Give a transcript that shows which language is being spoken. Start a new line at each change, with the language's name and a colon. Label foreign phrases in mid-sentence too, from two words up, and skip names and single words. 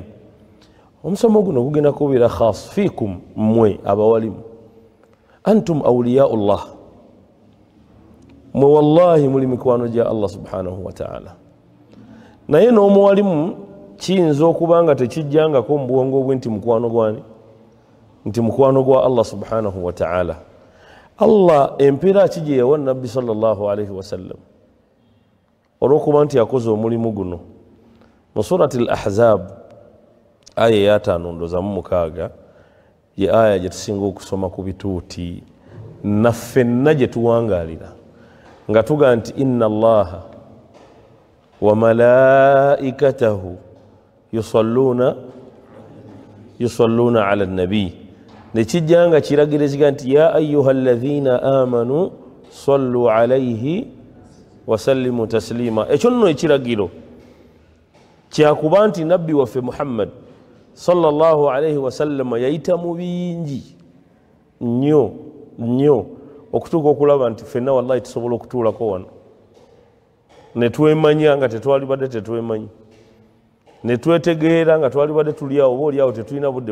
Ganda: Omusomo guno gugenda kubeera
Arabic: خاص فيكم,
Ganda: mmwe abawalimu.
Arabic: أنتم أولياء الله,
Ganda: mwe wallahi muli mikwano gya Allah
Arabic: سبحانه وتعالى.
Ganda: Naye n'omuwalimu kiyinza okuba nga tekijjangako mu bwongo bwe nti mukwano gwani, nti mukwano gwa Allah
Arabic: سبحانه وتعالى.
Ganda: Allah empeera ki gye yawa nabbi
Arabic: صلى الله عليه وسلم
Ganda: olw'okuba nti yakoze omulimu guno. Mu surati al-Ahzab aya ya 5 ye aya gye tusinga okusoma ku bituuti naffenna gye tuwangaalira nga tuga nti
Arabic: إن الله وملائكته يصلون على النبي,
Ganda: nekijjanga kiragiriziga nti
Arabic: يا أيها الذين آمنوا صلوا عليه وسلموا تسليما.
Ganda: Ekyo nno ekiragiro kyakuba nti nabbi waffe Muhammad
Arabic: صلى الله عليه وسلم
Ganda: yayita mu bingi nnyo okutuuka okulaba nti ffenna wallahi tusobola okutuulako wano ne twemanya nga tetwali badde tetwemanyi, ne twetegeera nga twali badde tuli awo, oba oli awo tetulina budde.